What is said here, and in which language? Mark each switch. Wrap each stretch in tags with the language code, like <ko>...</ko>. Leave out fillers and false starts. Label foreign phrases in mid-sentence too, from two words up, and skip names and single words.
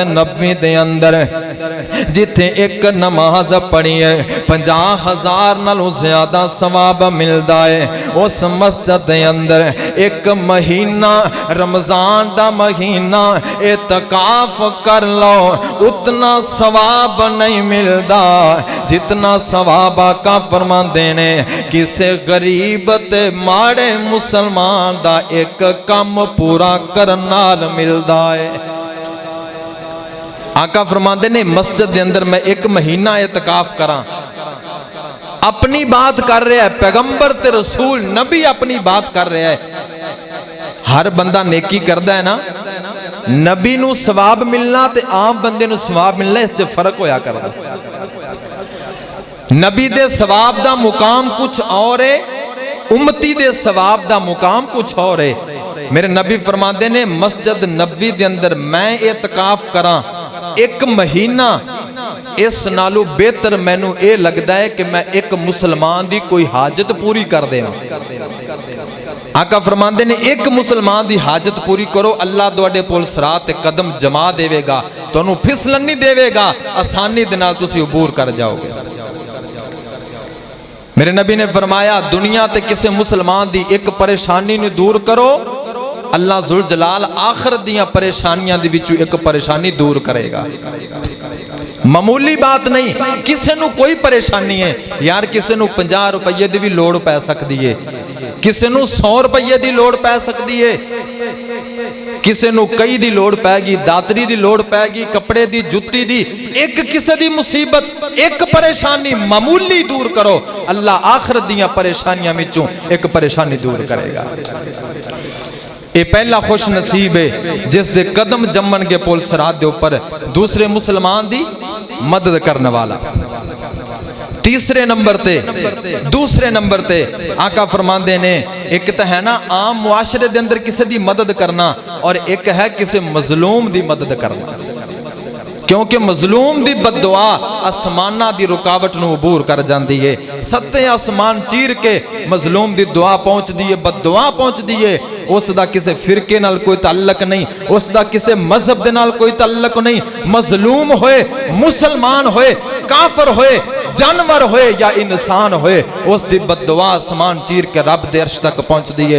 <pa>نبوی دے اندر جتھے ایک نماز پڑھی ہے 50,000 نالوں زیادہ ثواب ملدا ہے، اس مسجد دے اندر ایک مہینہ رمضان دا مہینہ اعتکاف کر لو اتنا ثواب نہیں ملدا جتنا ثواب آقا فرماندے نے کسے غریب تے ماڑے مسلمان دا ایک کم پورا کرن نال ملدا ہے۔ آقا فرماندے نے مسجد دے اندر میں ایک مہینہ اعتکاف کراں، اپنی بات کر رہا ہے، پیغمبر تے رسول نبی اپنی بات کر رہا ہے۔ ہر بندہ نیکی کردہ ہے نا، نبی نو ثواب ملنا تے عام بندے نو ثواب ملنا، اس سے فرق ہویا کردہ۔ نبی دے ثواب دا مقام کچھ اور ہے، امتی دے ثواب دا مقام کچھ اور ہے۔ میرے نبی فرماندے نے مسجد نبوی دے اندر میں اعتکاف کراں ایک مہینہ، اس نالو بہتر مینوں اے لگدا ہے کہ میں ایک مسلمان دی کوئی حاجت پوری کر دے۔ آقا فرماندے نے ایک مسلمان دی حاجت پوری کرو، اللہ دوڑے پول صراط قدم جما دے گا، تو انہوں پھسلن نہیں دے گا، آسانی دے نال تسی عبور کر جاؤ گے۔ میرے نبی نے فرمایا دنیا تے کسے مسلمان دی ایک پریشانی نے دور کرو، اللہ ذوالجلال آخرت دیاں پریشانیاں دی وچوں ایک پریشانی دور کرے گا۔ معمولی بات نہیں، کسے نو کوئی پریشانی ہے یار، کسے نو 50 روپے دی بھی لوڑ پہ سکتی ہے، کسے نو 100 روپے دی لوڑ پہ سکتی ہے، کسے نو کئی دی لوڑ پہ گی، داتری دی لوڑ پہ گی، کپڑے دی، جتی دی، ایک کسے دی مصیبت، ایک پریشانی معمولی دور کرو، اللہ آخرت دیاں پریشانیاں میں چوں ایک پریشانی دور کرے گا۔</pa> <ur>یہ پہلا خوش نصیب ہے</ur> <pa>جس دے قدم جمن کے پول صراط دے اوپر دوسرے مسلمان دی مدد کرنے والا۔ تیسرے نمبر تے آقا فرماندے نے ایک تو ہے نا عام معاشرے دے اندر کسی دی مدد کرنا، اور ایک ہے کسی مظلوم دی مدد کرنا، کیونکہ مظلوم دی بددعا آسمانہ دی رکاوٹ نو عبور کر جاندی ہے۔ ستے آسمان چیر کے مظلوم دی دعا پہنچ دیئے، بددعا پہنچ دیئے، اس دا کسے فرقے نال کوئی تعلق نہیں، اس دا کسے مذہب دے نال کوئی تعلق نہیں، مظلوم ہوئے، مسلمان ہوئے، کافر ہوئے، جانور ہوئے یا انسان ہوئے، اس دی بددعا آسمان چیر کے رب دے عرش تک پہنچ دیئے۔</pa>